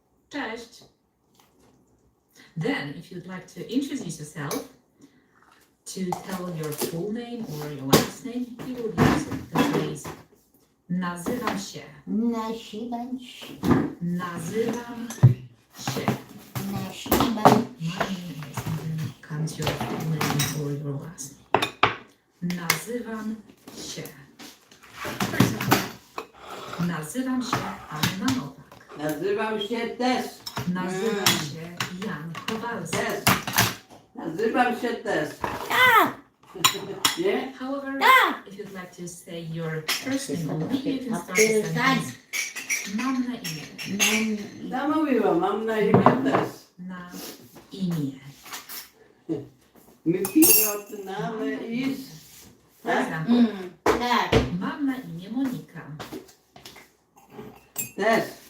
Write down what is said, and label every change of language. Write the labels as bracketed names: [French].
[English] Cześć. Then, if you'd like to introduce yourself, to tell your full name or your last name, you will use the phrase [Polish] nazywam się. Nazywam się. Nazywam się. Nazywam [English] My name is, and then comes your full name or your last name. [Polish] Nazywam się. [English] For example, [Polish] nazywam się Anna Nowak. Nazywam się Tess. Nazywam się Jan Kowalski. Tess. Nazywam się Tess. Tak. Nie? [English] However, [Polish] Tak. [English] if you'd like to say your first name only, you can start the sentence. [Polish] Mam na imię. Ja mówiłam, mam na imię Tess. Na imię. My pirotnamy i... [English] For [Polish] Tak? [English] example, [Polish] Tak. mam na imię Monika. Tess.